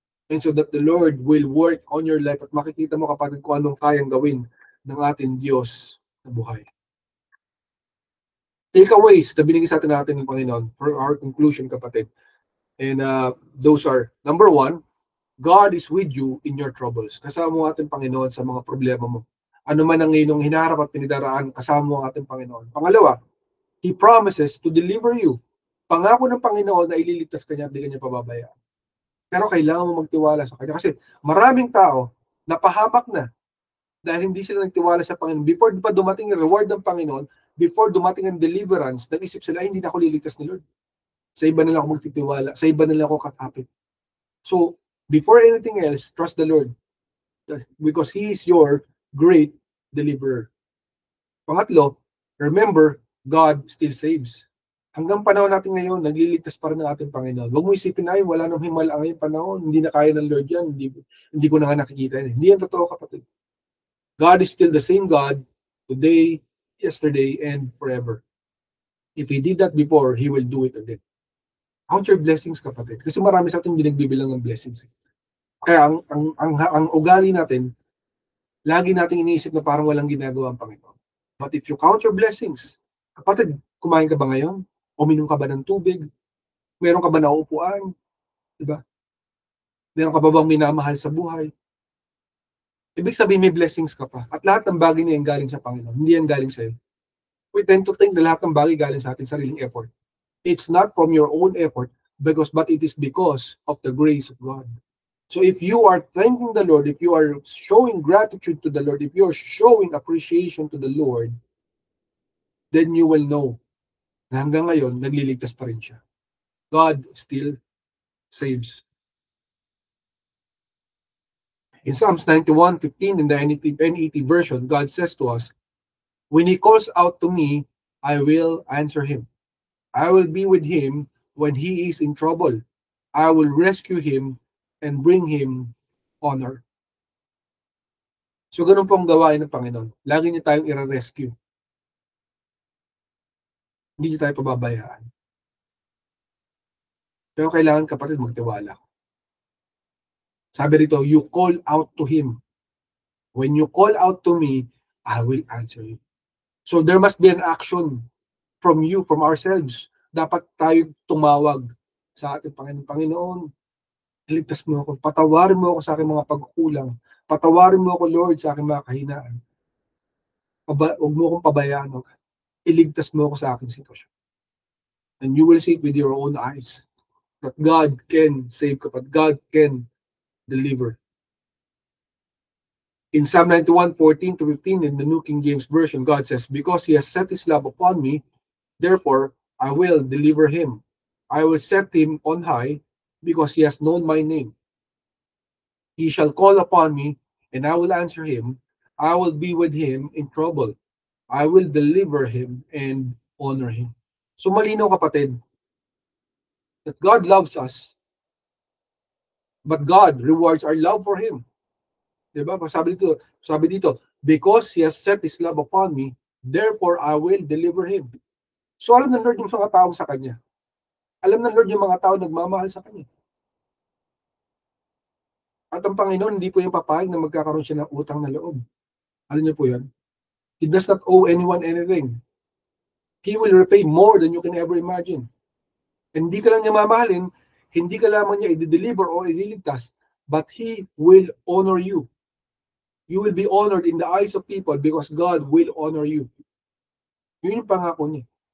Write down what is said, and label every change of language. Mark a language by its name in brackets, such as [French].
[English] And so that the Lord will work on your life [Filipino] at makikita mo, kapatid, kung anong kayang gawin ng ating Diyos na buhay. Takeaways na binigay sa natin ng Panginoon [English] for our conclusion, [Filipino] kapatid. [English] And those are, number one, God is with you in your troubles. [Filipino] Kasama mo ating Panginoon sa mga problema mo. Ano man ang iyong hinaharap at pinidaraan, kasama mo ang ating Panginoon. [English] Pangalawa, He promises to deliver you. [Filipino] Pangako ng Panginoon na ililigtas ka niya at di ka niya pababayaan. Pero kailangan mo magtiwala sa Kanya. Kasi maraming tao, napahamak na dahil hindi sila nagtiwala sa Panginoon. Before pa dumating yung reward ng Panginoon, before dumating ang deliverance, nag-isip sila, hindi na ako liligtas ni Lord. Sa iba na lang ako magtitiwala. Sa iba na lang ako kakapit. [English] So, before anything else, trust the Lord. Because He is your great deliverer. Pangatlo, remember, God still saves. [Filipino] Hanggang panahon natin ngayon, nagliligtas pa rin ng ating Panginoon. Huwag mo isipin na, wala nang himala ngayong panahon. Hindi na kaya ng Lord yan. Hindi ko na nga nakikita yan. Hindi yan totoo, kapatid. [English] God is still the same God today, yesterday, and forever. If He did that before, He will do it again. Count your blessings, kapatid. [Filipino] Kasi marami sa atin hindi nagbibilang ng blessings. Kaya ang ugali natin, lagi nating iniisip na parang walang ginagawa ang Panginoon. [English] But if you count your blessings, kapatid, [Filipino] kumain ka ba ngayon? Uminom ka ba ng tubig? Meron ka ba na upuan? Diba? Meron ka ba bang minamahal sa buhay? Ibig sabihin may blessings ka pa. At lahat ng bagay niya galing sa Panginoon. Hindi yan galing sa'yo. [English] We tend to think [Filipino] na lahat ng bagay galing sa ating sariling effort. [English] It's not from your own effort, but it is because of the grace of God. So if you are thanking the Lord, if you are showing gratitude to the Lord, if you are showing appreciation to the Lord, then you will know [Filipino] na hanggang ngayon, nagliligtas pa rin siya. [English] God still saves. In Psalms 91:15 in the NET version, God says to us, when He calls out to me, I will answer Him. I will be with Him when He is in trouble. I will rescue Him and bring Him honor. [Filipino] So ganun pong gawain ng Panginoon. Lagi niya tayong i-rescue. Hindi niya tayo pababayaan. Pero kailangan, kapatid, magtiwala. Sabi rito, [English] you call out to Him. When you call out to me, I will answer you. So there must be an action from you, from ourselves. [Filipino] Dapat tayo tumawag sa ating Panginoon. Panginoon, iligtas mo ako. Patawarin mo ako sa aking mga pagkukulang. Patawarin mo ako, Lord, sa aking mga kahinaan. Huwag mo akong pabayaan. Iligtas mo ako sa aking sitwasyon. [English] And you will see it with your own eyes that God can save ka, but God can deliver. In Psalm 91:14-15 in the New King James Version, God says, because He has set His love upon me, therefore I will deliver him. I will set him on high because he has known my name. He shall call upon me, and I will answer him. I will be with him in trouble. I will deliver him and honor him. [Filipino] So malinaw, [English] kapatid, that God loves us, but God rewards our love for Him. Diba? Sabi dito, because He has set His love upon me, therefore I will deliver him. [Filipino] So alam ng Lord yung mga tao sa Kanya. Alam ng Lord yung mga tao nagmamahal sa Kanya. At ang Panginoon, hindi po yung papayag na magkakaroon siya ng utang na loob. Alam niyo po yan? [English] He does not owe anyone anything. He will repay more than you can ever imagine. [Filipino] Hindi ka lang niya mamahalin, hindi ka lamang niya i-deliver o ililigtas, [English] but He will honor you. You will be honored in the eyes of people because God will honor you. [Filipino] Yun yung pangako niya.